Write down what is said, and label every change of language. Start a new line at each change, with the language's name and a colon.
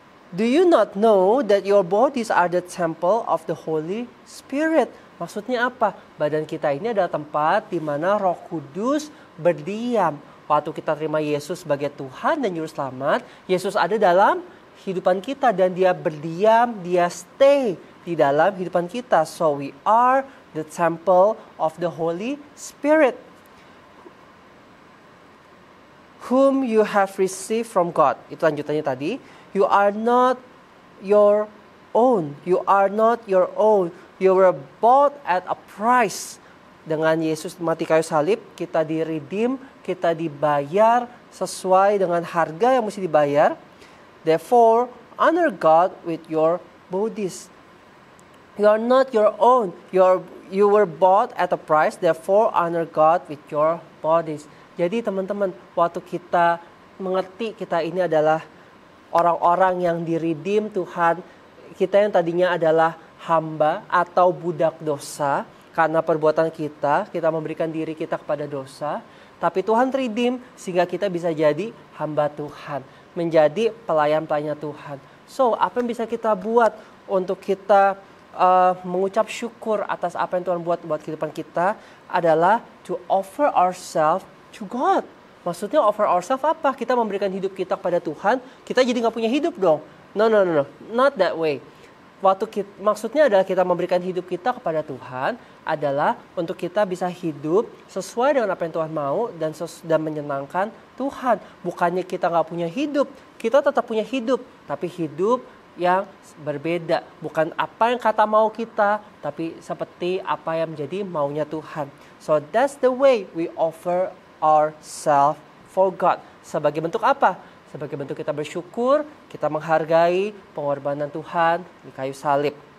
English: Do you not know that your bodies are the temple of the Holy Spirit?
Indonesian: Maksudnya apa? Badan kita ini adalah tempat di mana Roh Kudus berdiam. Waktu kita terima Yesus sebagai Tuhan dan Juru Selamat, Yesus ada dalam kehidupan kita dan Dia berdiam, Dia stay di dalam kehidupan kita.
English: So we are the temple of the Holy Spirit, whom you have received from God.
Indonesian: Itu lanjutannya tadi.
English: You are not your own. You are not your own. You were bought at a price.
Indonesian: Dengan Yesus mati kayu salib, kita di-redeem, kita dibayar sesuai dengan harga yang mesti dibayar.
English: Therefore, honor God with your bodies. You are not your own. You were bought at a price. Therefore, honor God with your bodies.
Indonesian: Jadi teman-teman, waktu kita mengerti kita ini adalah orang-orang yang di-redeem Tuhan, kita yang tadinya adalah hamba atau budak dosa, karena perbuatan kita memberikan diri kita kepada dosa. Tapi Tuhan redeem sehingga kita bisa jadi hamba Tuhan, menjadi pelayan-pelayan Tuhan. So, apa yang bisa kita buat untuk kita mengucap syukur atas apa yang Tuhan buat kehidupan kita adalah
English: to offer ourselves to God.
Indonesian: Maksudnya
English: offer ourselves
Indonesian: apa? Kita memberikan hidup kita kepada Tuhan, kita jadi nggak punya hidup dong.
English: No, not that way.
Indonesian: Maksudnya adalah kita memberikan hidup kita kepada Tuhan adalah untuk kita bisa hidup sesuai dengan apa yang Tuhan mau dan menyenangkan Tuhan. Bukannya kita nggak punya hidup, kita tetap punya hidup, tapi hidup yang berbeda. Bukan apa yang kata mau kita, tapi seperti apa yang menjadi maunya Tuhan.
English: So that's the way we offer ourselves for God.
Indonesian: Sebagai bentuk apa? Sebagai bentuk kita bersyukur, kita menghargai pengorbanan Tuhan di kayu salib.